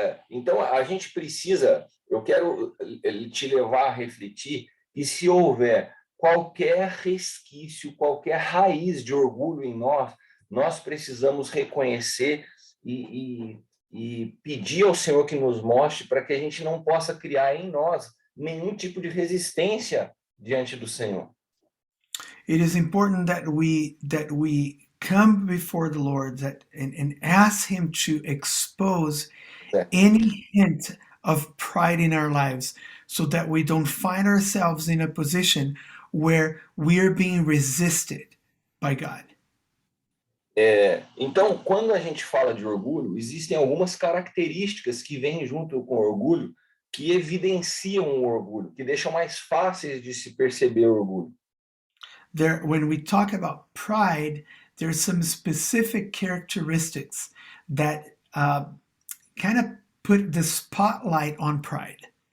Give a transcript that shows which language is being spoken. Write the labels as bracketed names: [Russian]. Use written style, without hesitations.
[Portuguese] Então a gente precisa, eu quero te levar a refletir que se houver qualquer resquício, qualquer raiz de orgulho em nós, nós precisamos reconhecer e pedir ao Senhor que nos mostre para que a gente não possa criar em nós nenhum tipo de resistência diante do Senhor. [English] It is important that we come before the Lord and ask him to expose any hint of pride in our lives, so that we don't find ourselves in a position where we are being resisted by God. [Portuguese] Então, quando a gente fala de orgulho, existem algumas características que vêm junto com o orgulho que evidenciam o orgulho, que deixam mais fáceis de se perceber o orgulho. [English] When we talk about pride, there's some specific characteristics that kind of put the spotlight on pride.